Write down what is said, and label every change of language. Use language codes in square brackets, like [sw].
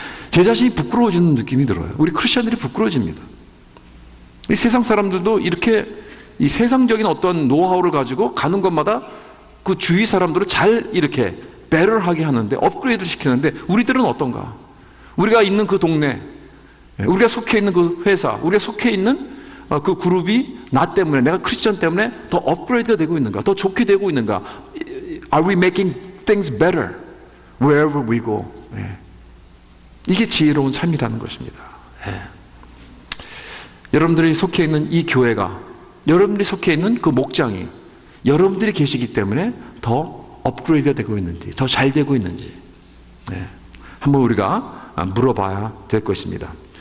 [ko] 제 자신이 부끄러워지는 느낌이 들어요. 우리 크리스찬들이 부끄러워집니다. 이 세상 사람들도 이렇게 이 세상적인 어떤 노하우를 가지고 가는 곳마다 그 주위 사람들을 잘 이렇게 배럴하게 하는데, 업그레이드를 시키는데 우리들은 어떤가? 우리가 있는 그 동네, 우리가 속해 있는 그 회사, 우리가 속해 있는 그 그룹이 나 때문에, 내가 크리스천 때문에 더 업그레이드가 되고 있는가? 더 좋게 되고 있는가? [en] Are we making things better wherever we go? [ko] 이게 지혜로운 삶이라는 것입니다. 여러분들이 속해 있는 이 교회가, 여러분들이 속해 있는 그 목장이 여러분들이 계시기 때문에 더 업그레이드가 되고 있는지, 더 잘 되고 있는지 한번 우리가 물어봐야 될 것입니다.